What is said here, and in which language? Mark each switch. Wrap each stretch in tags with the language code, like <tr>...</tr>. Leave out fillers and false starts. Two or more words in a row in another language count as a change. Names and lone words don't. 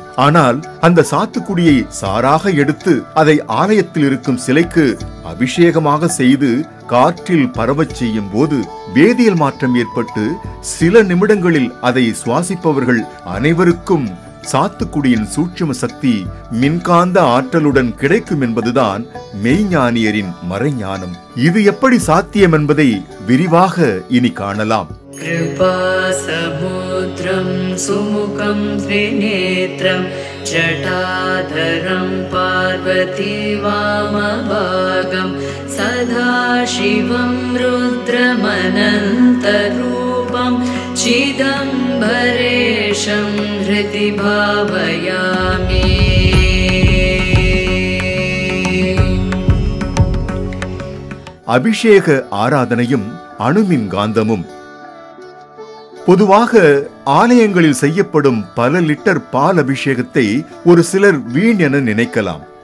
<ta>ஆனால் அந்த சாத்துக்குடியை சாராக எடுத்து அதை ஆலயத்தில் இருக்கும் சிலைக்கு அபிஷேகமாக செய்து காற்றில் பரவச் செய்யும் போது வேதியியல் மாற்றம் ஏற்பட்டு சில நிமிடங்களில் அதை சுவாசிப்பவர்கள் அனைவருக்கும் சாத்துக்குடியின் சூட்சும சக்தி மின்காந்த ஆற்றலுடன் கிடைக்கும் என்பதுதான் மெய்ஞானியரின் மறைஞானம். இது எப்படி சாத்தியம் என்பதை விரிவாக இனி காணலாம்.</ta> <sa>कृपासमुद्रं सुमुखं त्रिनेत्रं जटाधरं पार्वती वामभागं सदाशिवं रुद्रमनन्तरूपं चिदम्बरेशं हृदि भावयामि.</sa> <ta>அபிஷேக ஆராதனையும் அணுமின் காந்தமும். பொதுவாக ஆலயங்களில் செய்யப்படும் பல லிட்டர் பால் அபிஷேகத்தை ஒரு சிலர் வீண் என நினைக்கலாம்.</ta>